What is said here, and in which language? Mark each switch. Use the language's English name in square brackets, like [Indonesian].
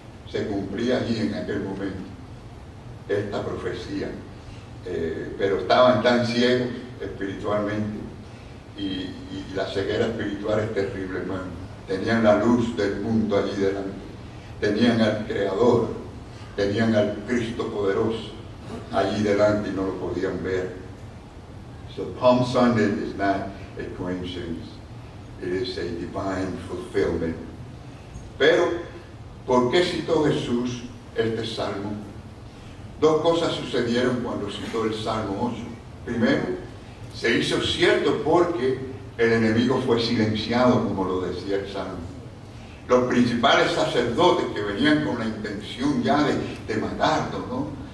[Spanish] Se cumplía allí en aquel momento esta profecía, pero estaban tan ciegos espiritualmente y la ceguera espiritual es terrible, hermano. Tenían la luz del mundo allí delante, tenían al Creador, tenían al Cristo poderoso allí delante y no lo podían ver. [English] So Palm Sunday is not a coincidence, it is a divine fulfillment. [Spanish] Pero, ¿por qué citó Jesús este salmo? Dos cosas sucedieron cuando citó el Salmo 8. Primero, se hizo cierto porque el enemigo fue silenciado, como lo decía el Salmo. Los principales sacerdotes que venían con la intención ya de matarlo, ¿no?